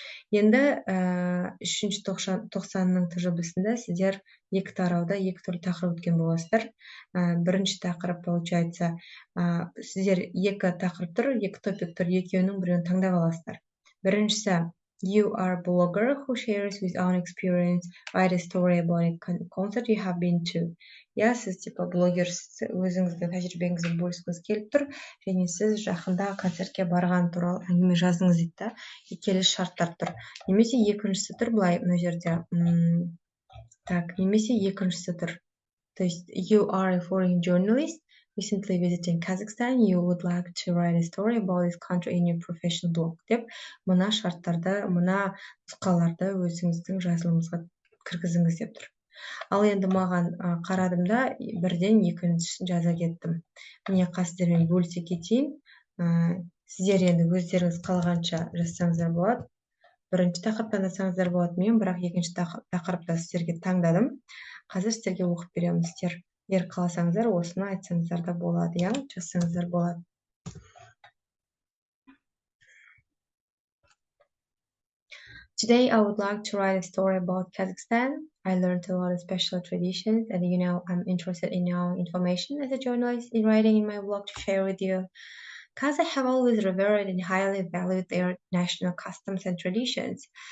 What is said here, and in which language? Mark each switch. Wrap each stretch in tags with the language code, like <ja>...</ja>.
<kk>Енді 3-ші тоқсанның тжб-сында сіздер 2 тарауда 2 түрлі тақырып өткен боласыздар. Бірінші тақырып, получается, сіздер 2 тақырып тұр, 2 топик тұр, екеуінің біреуін таңдап аласыздар. Біріншісі,</kk> <en>you are a blogger who shares with own experience, write a story about a concert you have been to.</en> <kk>иә, сіз типа блогерсіз, өзіңіздің тәжірибеңізбен бөліскіңіз келіп тұр, және сіз жақында концертке барған туралы әңгіме жаздыңыз дейді да, келесі шарттар тұр. Немесе екіншісі тұр былай, мына жерде. Так, немесе екіншісі тұр.</kk> <ru>То есть,</ru> <en>you are a foreign journalist recently visiting Kazakhstan, you would like to write a story about this country in your professional blog</en> <kk>деп, мына шарттарды, мына нұсқаларды өзіңіздің жазылымыңызға кіргізіңіз деп тұр. Ал енді маған қарадым да, бірден екіншісін жаза кеттім. Міне сіздермен бөлісе кетейін. Сіздер енді өздеріңіз қалғанша жазсаңыздар болады. Бірінші тақырыптан жазсаңыздар болады мен, бірақ екінші тақырыпта сіздерге таңдадым. Қазір сіздерге оқып беремін. Сіздер егер қаласаңыздар, осыны айтсаңыздар да болады, иә, жазсаңыздар болады.</kk> <en>Today I would like to write a story about Kazakhstan. I learned a lot of special traditions, and I'm interested in knowing information as a journalist in writing in my blog to share with you. Kazakhs have always revered and highly valued their national customs and traditions.</en>